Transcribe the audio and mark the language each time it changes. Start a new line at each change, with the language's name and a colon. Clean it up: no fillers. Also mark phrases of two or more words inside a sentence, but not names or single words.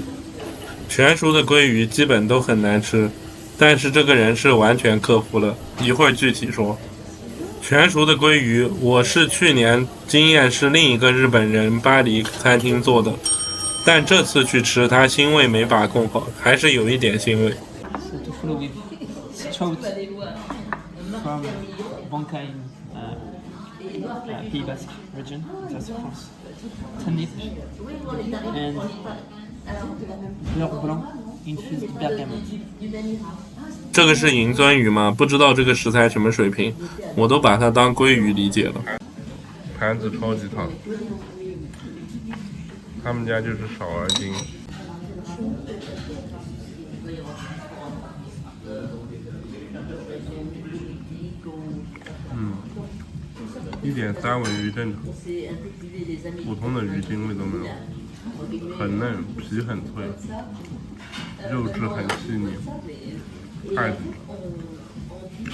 Chinese: 全熟的鲑鱼基本都很难吃，但是这个人是完全克服了，一会儿具体说。全熟的鲑鱼，我是去年经验是另一个日本人巴黎餐厅做的，但这次去吃它腥味没把控好，还是有一点腥味。
English: Trout from Banca in Pays Basque region, that's France. Ternip and
French: beurre blanc
English: infused bergamot.
Chinese: 这个是银鳟鱼吗？不知道这个食材什么水平，我都把它当鲑鱼理解了。盘子超级烫，他们家就是少而精。一点三文鱼正常，普通的鱼腥味都没有，很嫩，皮很脆，肉质很细腻，太顶了。